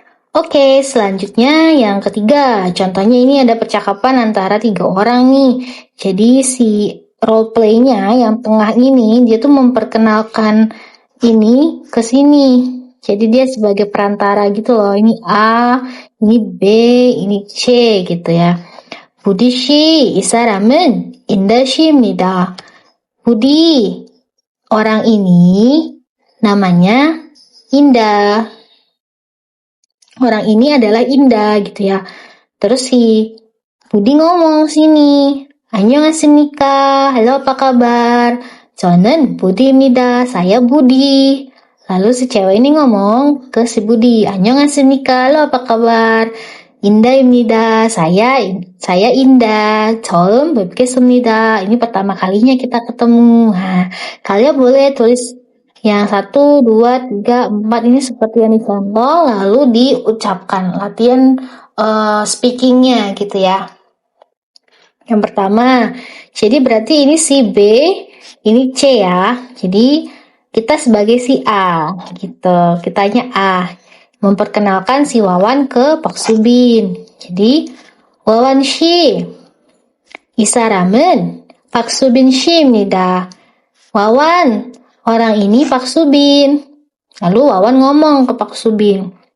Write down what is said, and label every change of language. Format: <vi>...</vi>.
<id>Oke, selanjutnya yang ketiga. Contohnya ini ada percakapan antara 3 orang nih. Jadi si role play-nya yang tengah ini dia tuh memperkenalkan ini ke sini. Jadi dia sebagai perantara gitu loh. Ini A, ini B, ini C gitu ya.</id> <ko>Budi 씨, 이 사람은 인다 씨입니다.</ko> <id>Budi, orang ini namanya Indah. Orang ini adalah Indah gitu ya. Terus si Budi ngomong sini.</id> <ko>안녕하십니까?</ko> <id>Halo, apa kabar?</id> <ko>저는 Budi입니다.</ko> <id>Saya Budi. Lalu si cewek ini ngomong ke si Budi.</id> <ko>안녕하십니까?</ko> <id>Halo, apa kabar?</id> <ko>인다입니다.</ko> <id>saya Indah.</id> <ko>처음 뵙겠습니다.</ko> <id>Ini pertama kalinya kita ketemu. Nah, kalian boleh tulis yang 1, 2, 3, 4 ini seperti yang dicontoh, lalu diucapkan. Latihan speakingnya gitu ya. Yang pertama, jadi berarti ini si B, ini C ya. Jadi kita sebagai si A gitu. Kitanya A. Memperkenalkan si Wawan ke Pak Subin.</id> <ko>Jadi Wawan 씨, 이 사람은 박수빈 씨입니다.</ko> <id>Wawan, orang ini Pak Subin. Lalu Wawan ngomong ke Pak Subin.</id>